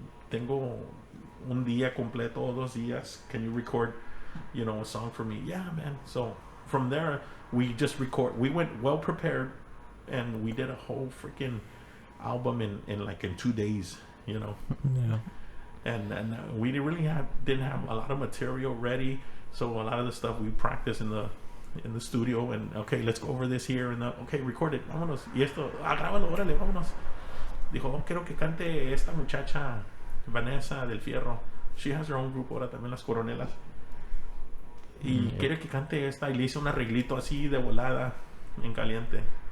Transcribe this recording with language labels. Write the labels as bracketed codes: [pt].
[es] Tengo un día completo, 2 días. [en] Can you record, you know, a song for me? Yeah, man. So from there, we just record. We went well prepared, and we did a whole freaking album in 2 days, you know. Yeah. And we didn't have a lot of material ready, so a lot of the stuff we practiced in the studio. And okay, let's go over this here, and okay, record it, [es] vámonos. Y esto, grábalo, órale, vámonos. Dijo, quiero que cante esta muchacha Vanessa del Fierro. [en] She has her own group [es] ahora también, las Coronelas. Y quiere que cante esta, y le hice un arreglito así de volada en caliente.